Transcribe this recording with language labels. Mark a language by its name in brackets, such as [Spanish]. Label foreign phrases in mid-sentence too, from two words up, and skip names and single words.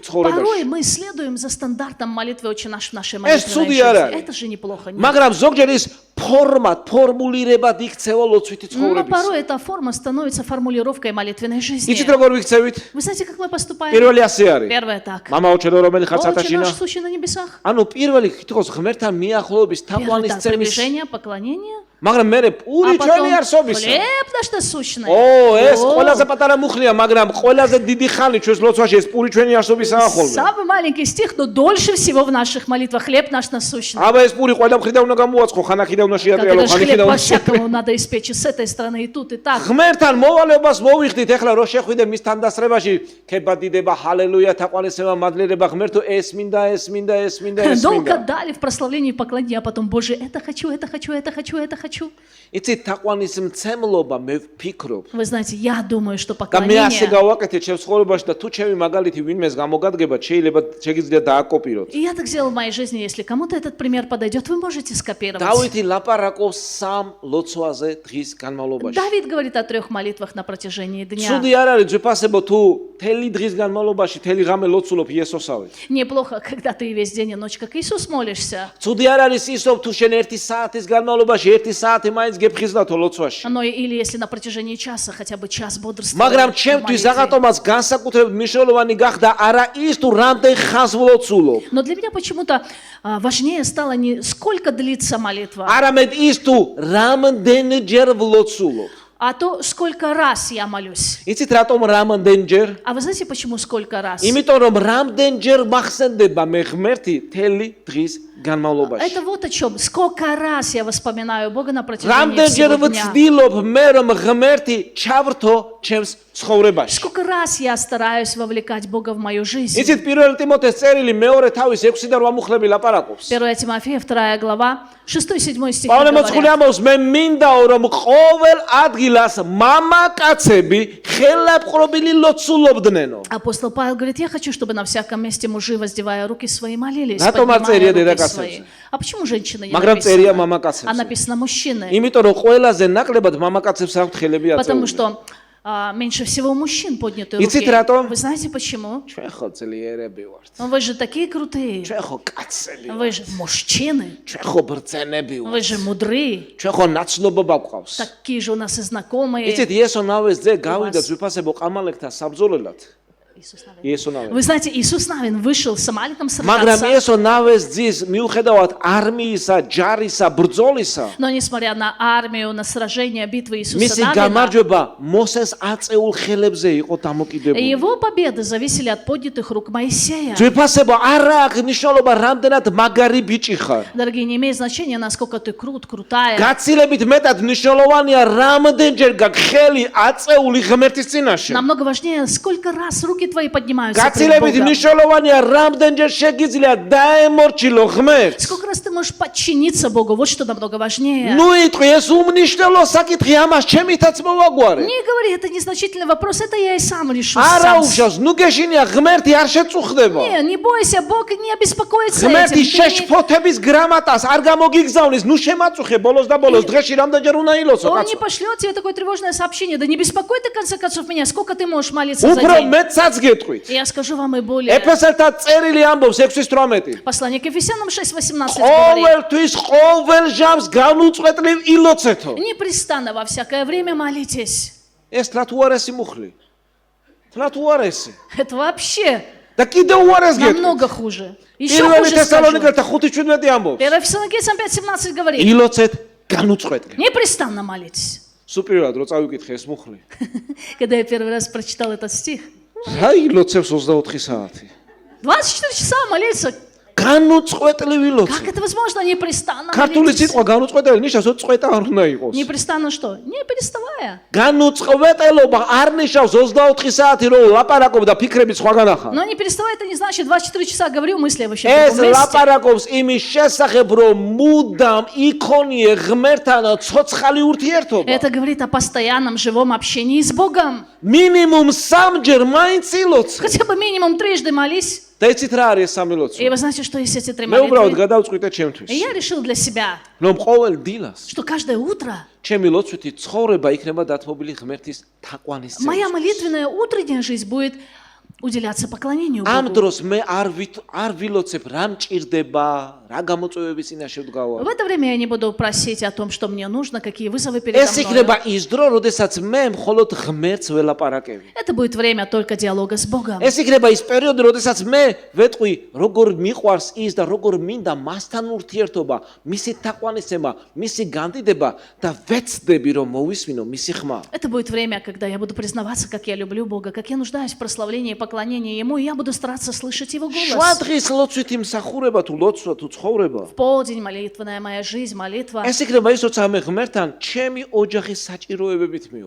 [Russian] Порой [Georgian] ცხოვრებაში. [Russian] мы следуем за стандартом молитвы «Отче наш» в нашей [Georgian] ეს [Russian] молитвенной [Georgian] ცუდი [Russian] жизни. [Georgian] არ არის. [Russian] Это же неплохо. нет? [Georgian] მაგრამ ზოგჯერ ის ფორმულირებად იქცევა ლოცვითი [Russian] Но [Georgian] ცხოვრების. [Russian] порой эта форма становится формулировкой молитвенной жизни. [Georgian] იცით როგორ ვიქცევით? [Russian] Вы знаете, как мы поступаем? [Georgian] პირველი ასე არის. [Russian] Первое так. [Georgian] მამაო ჩვენო რომელი ხარ [Russian] Отче [Georgian] სათაშინა? [Russian] наш, сущий на небесах. [Georgian] ანუ პირველი თითქოს ღმერთთან მიახლოების [Russian] Первое [Georgian] თაყვანის [Russian] так, [Georgian] წემის, [Russian] приближение, поклонение. [Georgian] მაგრამ მე პური [Russian] А [Georgian] ჩვენი [Russian] потом [Georgian] არსობისა. [Russian] хлеб наш насущный. [Georgian] ეს [Russian] О, [Georgian] ყველაზე პატარა მუხლია, მაგრამ ყველაზე დიდი ხანი ჩვენს ლოცვაში ეს პური ჩვენი არსობისაა ხოლმე. [Russian] Самый маленький стих, но дольше всего в наших молитвах хлеб наш насущный. [Georgian] აბა ეს პური ყველა მხრიდან უნდა გამოვაწყო, ხანახიდან უნდა [Russian] Как [Georgian] შეატრიალო, [Russian] это же [Georgian] ხანახიდან [Russian] хлеб [Georgian] უნდა [Russian] по-всякому надо испечь и с этой стороны, и тут, и так. [Georgian] ღმერთთან მოვალეობას მოვიხდით, ეხლა რო შეხვიდე მის თანდასწრებაში, ქებადიდება, ჰალელუია, თაყვანისება, მადლიერება ღმერთო, ეს მინდა, ეს მინდა, ეს მინდა, ეს [Russian] Долго [Georgian] მინდა. [Russian] дали в прославлении и поклонении, а потом, Боже, это хочу, это хочу, это хочу, это хочу. хочу. [Georgian] იცით, თაყვანისმცემლობა მე ვფიქრობ [Russian] Вы знаете, я думаю, что [Georgian] და მე ასე [Russian] поклонение... [Georgian] გავაკეთე ჩემს ცხოვრებაში და თუ ჩემი მაგალითი ვინმეს გამოგადგება, შეიძლება დააკოპიროთ. [Russian] И я так сделал в моей жизни, если кому-то этот пример подойдет, вы можете скопировать. [Georgian] დავითი ლაპარაკობს სამ ლოცვაზე დღის განმავლობაში. [Russian] Давид говорит о 3 молитвах на протяжении дня. [Georgian] ცუდი არ არის ძვირფასებო თუ თელი დღის განმავლობაში თელი ღამე ლოცულობ იესოსავით. [Russian] Неплохо, когда ты весь день и ночь, как Иисус, молишься. [Georgian] ცუდი არ არის ისო თუ შენ 1 საათის განმავლობაში 1 საათი მაინც გეფხიზნათო лოცვაში. [Russian] Но или если на протяжении часа, хотя бы час бодрствовать. [Georgian] მაგრამ ჩემთვის რაღაცომაც განსაკუთრებით მნიშვნელოვანი გახდა არა ის თუ რამდენ ხანს ვლოცულობ. [Russian] Но для меня почему-то важнее стало не сколько длится молитва, [Georgian] არამედ ის თუ რამდენჯერ ვლოცულობ. [Russian] а то, сколько раз я молюсь. [Georgian] იცით რატომ რამდენჯერ? [Russian] А вы знаете, почему сколько раз? [Georgian] იმიტომ რომ რამდენჯერ მახსენდება მე ღმერთი თელი დღის განმავლობაში. [Russian] Это вот о чем. Сколько раз я вспоминаю Бога на протяжении [Georgian] რამდენჯერ [Russian] всего дня. [Georgian] ვცდილობ მე რომ ღმერთი ჩავრთო ჩემს ცხოვრებაში. [Russian] Сколько раз я стараюсь вовлекать Бога в мою жизнь. [Georgian] იცით პირველ ტიმოთეს წერილი მეორე თავის 6 და 8 მუხლები ლაპარაკობს. [Russian] 1 Тимофея, 2 глава, 6-7 стих [Georgian] პავლე მოწყული [Russian] говорят. [Georgian] ამბობს მე მინდაო რომ ყოველ ადგილას მამაკაცები ხელაპყრობილი ლოცულობდნენო. [Russian] Апостол Павел говорит, я хочу, чтобы на всяком месте мужи, воздевая руки свои, молились, [Georgian] Рატომ არ [Russian] поднимая [Georgian] წერია [Russian] руки [Georgian] დედაკაცებზე? [Russian] свои. А почему женщины не [Georgian] მაგრამ წერია [Russian] написано? [Georgian] მამაკაცებზე. [Russian] А написано мужчины. [Georgian] იმიტომ რომ ყველაზე ნაკლებად მამაკაცებს აქვთ ხელები [Russian] Потому [Georgian] აწეული. [Russian] что меньше всего мужчин подняты [Georgian] Იცით [Russian] руки. [Georgian] რატომ? [Russian] Вы знаете почему? [Georgian] ჩვენ ხო ძლიერები ვართ. [Russian] Вы же такие крутые. [Georgian] ჩვენ ხო კაცები [Russian] Вы [Georgian] ვართ. [Russian] же мужчины. [Georgian] ჩვენ ხო ბრძენები [Russian] Вы [Georgian] ვართ. [Russian] же мудрые. [Georgian] ჩვენ ხო ნაცნობობა გვყავს. [Russian] Такие же у нас и знакомые. [Georgian] იცით იესონავეს ძე გავიდა [Russian] вас- [Georgian] ძვირფასებო ყამალებთან საბრძოლველად. [Russian] Иисус Навин. [Georgian] იესონავე. [Russian] Вы знаете, Иисус Навин вышел с Амаликом [Georgian] მაგრამ [Russian] сражаться. [Georgian] იესონავეს ძის მიუხედავად არმიისა, ჯარისა, ბრძოლისა, [Russian] Но несмотря на армию, на сражение, битвы Иисуса [Georgian] მისი [Russian] Навина, [Georgian] გამარჯვება მოსეს აწეულ ხელებზე იყო დამოკიდებული. [Russian] его победы зависели от поднятых рук Моисея. [Georgian] ძვირფასებო არა აქვს მნიშვნელობა რამდენად მაგარი ბიჭი ხარ. [Russian] Дорогие, не имеет значения, насколько ты крут, крутая. [Georgian] გაცილებით მეტად მნიშვნელოვანია რამდენჯერ გაქვს ხელი აწეული ღმერთის წინაშე. [Russian] Намного важнее, сколько раз руки твои поднимаются пред [Georgian] გაცილებით [Russian] Богом. [Georgian] მნიშვნელოვანია რამდენჯერ შეგიძლია დაემორჩილო ღმერთს. [Russian] Сколько раз ты можешь подчиниться Богу, вот что намного важнее. [Georgian] ნუ იტყვი ეს უმნიშვნელო საკითხი ამას ჩემითაც მოვაგვარე. [Russian] Не говори, это незначительный вопрос, это я и сам решу. [Georgian] არა [Russian] сам. [Georgian] უშავს, ნუ გეშინია ღმერთი არ შეწუხდება. [Russian] Не бойся, Бог не обеспокоится [Georgian] ღმერთი [Russian] этим. Ты [Georgian] შეშფოთების გრამატას არ გამოგიგზავნის, ნუ შემაწუხე ბოლოს და болოს დღეში რამდენჯერ უნდა ილოცო [Russian] Он не [Georgian] კაცო. [Russian] пошлет тебе такое тревожное сообщение. Да не беспокой ты, в конце концов, меня. Сколько ты можешь молиться за [Georgian] უფრო [Russian] день? [Georgian] მეტსაც გეტყვით. [Russian] Я скажу вам и более. [Georgian] ეფესელთა წერილი ამბობს 6:18. [Russian] Послание к Ефесянам 6:18 говорит. [Georgian] ყოველთვის ყოველ ჟამს განუწყვეტლივ ილოცეთო. [Russian] Непрестанно во всякое время молитесь. [Georgian] ეს რა თუ არის მუხლი? რა თუ არის? [Russian] Это вообще [Georgian] და კიდევ უარეს გეტყვით. [Russian] намного хуже. Еще [Georgian] პირველი [Russian] хуже скажу. [Georgian] თესალონიკელთა 5:17 ამბობს. [Russian] 1 Фессалоникийцам 5:17 говорит. [Georgian] ილოცეთ განუწყვეტლივ. [Russian] Непрестанно молитесь. [Georgian] სუპირად რო წავიკითხე ეს მუხლი. [Russian] Когда я первый раз прочитал этот стих. [Georgian] რა ილოცებს 24 საათი? [Russian] 24 часа молиться. [Georgian] განუწყვეტლივ ილოცე. [Russian] Как это возможно? Непрестанно [Georgian] ქართული [Russian] молитесь. [Georgian] სიტყვა განუწყვეტელი ნიშნავს, რომ წვეტა არ უნდა იყოს. [Russian] Непрестанно что? Не переставая. [Georgian] განუწყვეტელობა არ ნიშნავს 24 საათი რომ ლაპარაკობ და ფიქრები სხვაგან ახარ. [Russian] Но не переставая, это не значит 24 часа говорю, мысли вообще в [Georgian] ეს [Russian] другом месте. [Georgian] ლაპარაკობს იმის შესახებ, რომ მუდამ იქონიე ღმერთთან ცოცხალი ურთიერთობა. [Russian] Это говорит о постоянном живом общении с Богом. [Georgian] მინიმუმ 3ჯერ მაინც ილოცე. [Russian] Хотя бы минимум 3 молись. [Georgian] და იცით რა არის სამი ლოცვა? [Russian] И вы знаете, что есть эти 3 [Georgian] მე უბრალოდ [Russian] молитвы? [Georgian] გადავწყვიტე ჩემთვის, [Russian] И я решил для себя, [Georgian] რომ ყოველ დილას [Russian] что каждое утро [Georgian] ჩემი ლოცვითი ცხოვრება იქნება დათმობილი ღმერთის თაყვანის [Russian] моя [Georgian] წესით. [Russian] молитвенная утренняя жизнь будет уделяться поклонению [Georgian] ამ [Russian] Богу. [Georgian] დროს მე არ ვილოცებ რა მჭირდება, რა გამოწვევების წინაშე ვდგავარ. [Russian] В это время я не буду просить о том, что мне нужно, какие вызовы передо [Georgian] ეს [Russian] мной. [Georgian] იქნება ის დრო, როდესაც მე მხოლოდ ღმერთს ველაპარაკები. [Russian] Это будет время только диалога с Богом. [Georgian] ეს იქნება ის პერიოდი, როდესაც მე ვეტყვი, როგორ მიყვარს ის და როგორ მინდა მასთან ურთიერთობა, მისი თაყვანისცემა, მისი განდიდება და ვეცდები, რომ მოვისმინო მისი ხმა. [Russian] Это будет время, когда я буду признаваться, как я люблю Бога, как я нуждаюсь в прославлении и поклонение Ему, и я буду стараться слышать Его [Georgian] შუა [Russian] голос. [Georgian] დღის ლოცვითი მსახურება თუ ლოცვა თუ ცხოვრება [Russian] В полдень молитвенная моя жизнь, молитва. [Georgian] ეს იქნება ის როცა მე ღმერთთან ჩემი ოჯახის საჭიროებებით მივა